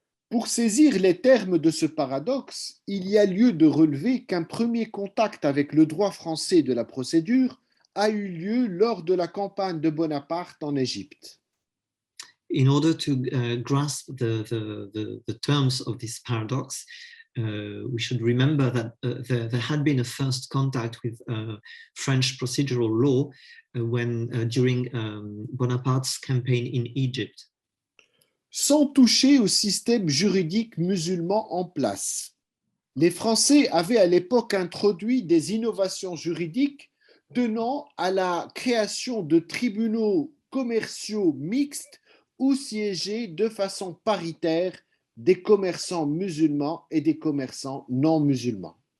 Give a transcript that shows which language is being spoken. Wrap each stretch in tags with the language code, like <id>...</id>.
<fr>Pour saisir les termes de ce paradoxe, il y a lieu de relever qu'un premier contact avec le droit français de la procédure a eu lieu lors de la campagne de Bonaparte en Égypte.</fr> <en>In order to grasp the terms of this paradox, we should remember that there had been a first contact with French procedural law during Bonaparte's campaign in Egypt.</en> <fr>Sans toucher au système juridique musulman en place, les Français avaient à l'époque introduit des innovations juridiques tenant à la création de tribunaux commerciaux mixtes où siégeaient de façon paritaire des commerçants musulmans et des commerçants non musulmans.</fr>